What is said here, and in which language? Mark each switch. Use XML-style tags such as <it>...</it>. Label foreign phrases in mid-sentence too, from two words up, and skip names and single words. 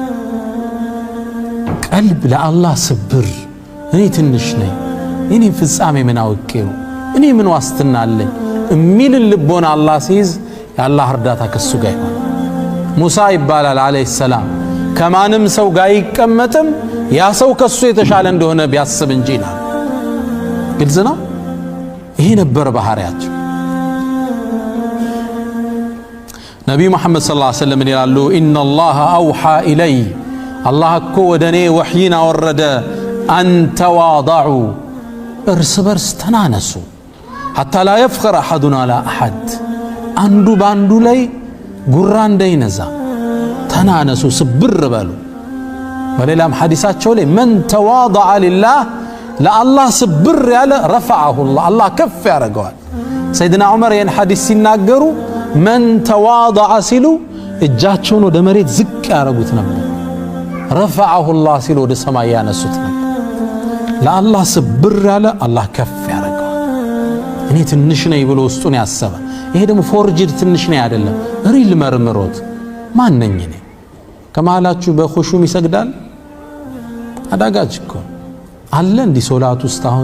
<am>ቀልብ ለአላህ ስብር እኔ ትንሽ ነኝ እኔ ፍጻሜ ምን አውቄው እኔ ምን ዋስትና አለኝ እሚል ልቦና አላህ ሲይዝ ያላህ እርዳታ ከሱ ጋር ይሆናል ሙሳ ይባላል</am> <ar>عليه السلام</ar> <am>ከማንም ሰው ጋር ይቀመጥም ያ ሰው ከሱ የተሻለ እንደሆነ ቢያስብ እንጂ ይላል ግልጽ ነው ይሄ ነበር ባህሪያቸው ነብዩ መሐመድ ሰለላሁ</am> <ar>عليه وسلم</ar> <am>ይላሉ</am> <ar>إن الله أوحى إلي</ar> <am>አላህ እኮ ወደኔ ወህይን አወረደ</am> <ar>أن تواضعوا</ar> <am>እርስ በርስ ተናነሱ</am> <ar>حتى لا يفخر احدنا على احد</ar> <am>አንዱ ባንዱ ላይ ጉራ እንዳይነዛ ተናነሱ ስብር በሉ በሌላም ሐዲሳቸው ላይ</am> <ar>من تواضع لله</ar> <am>ለአላህ ስብር ያለ</am> <ar>رفعه الله</ar> <am>አላህ ከፍ ያረጋዋል ሰይድና ዑመር ይህን ሐዲስ ሲናገሩ</am> <ar>من تواضع</ar> <am>ሲሉ እጃቸውን ወደ መሬት ዝቅ ያረጉት ነበር</am> <ar>رفعه الله</ar> <am>ሲሉ ወደ ሰማይ ያነሱት ነበር ለአላህ ስብር ያለ አላህ ከፍ ያረጋዋል እኔ ትንሽ ነኝ ብሎ ውስጡን ያሰበ ይሄ ደግሞ ፎርጅድ ትንሽ ነኝ አይደለም ሪል መርምሮት ማን ነኝ እኔ ከማላችሁ በኹሹም ይሰግዳል አዳጋች እኮ አለ እንዲ ሶላት ውስጥ አሁን</am>